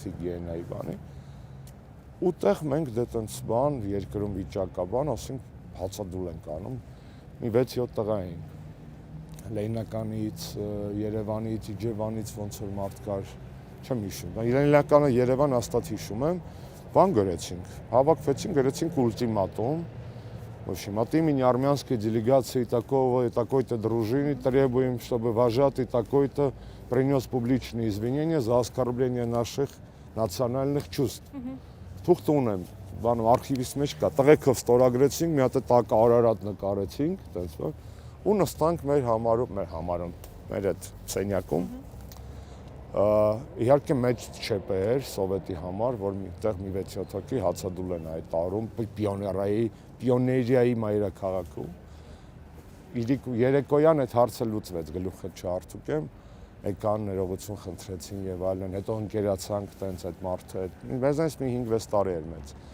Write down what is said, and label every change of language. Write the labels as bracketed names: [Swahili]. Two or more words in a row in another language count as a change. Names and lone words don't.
[Armenian] հիգիենայի բանի, ուտեղ մենք դե տենց բան, երկրում վիճակա բան, ասենք հացադուլ ենք անում, մի 6-7 տղա էինք, Լենինականից, Երևանից, Իջևանից ոնց որ մարդ կար, չեմ հիշում, Լենինականը Երևան հաստատ հիշում եմ, բան գրեցինք, հավաքվեցինք, գրեցինք [Russian] ультиматум, в общем, от имени армянской делегации такой-то дружины требуем, чтобы вожатый такой-то принес публичные извинения за оскорбление наших национальных чувств. [Armenian] Թուղթ ունեմ, բանում արխիվիս մեջ կա, տղեկով ստորագրեցինք, մի հատ տակ Արարատ նկարեցինք, տենց որ, ու նստանք մեր այդ սենյակում, իհարկե մեջ չեպ էր սովետի համար, որ միտեղ մի 6-7 հոգի հացադուլ են այդ տարում պիոներիայի մայրաքաղաքում, երեկոյան այդ հարցը լուծվեց, գլուխը չարթուկեմ, եկան ներողություն խնդրեցին եւ այլն, հետո ընկերացանք տենց այդ մարդը, մեզանից մի 5-6 տարի էր մեծ